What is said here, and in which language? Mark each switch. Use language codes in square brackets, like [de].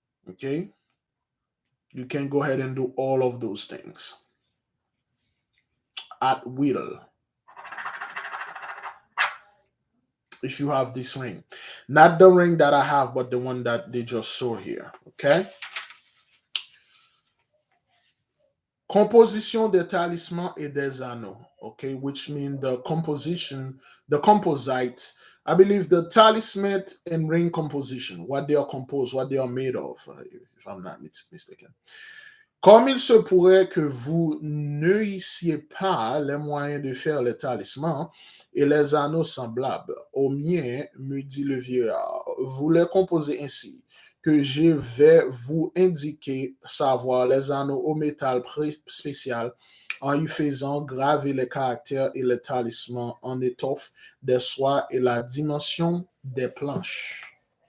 [en] Okay, you can go ahead and do all of those things at will if you have this ring. Not the ring that I have, but the one that they just saw here. Okay. [fr] Composition des talismans et des anneaux. [en] Okay, which means the composition, the composite. I believe the talisman and ring composition, what they are composed, what they are made of, if I'm not mistaken. [fr] Comme il se pourrait que vous n'eussiez pas les moyens de faire les talismans et les anneaux semblables aux miens, me dit le vieillard, vous les composez ainsi, que je vais vous indiquer savoir les anneaux au métal spécial en y faisant graver les caractères et les talismans en étoffe des soies et la dimension des planches.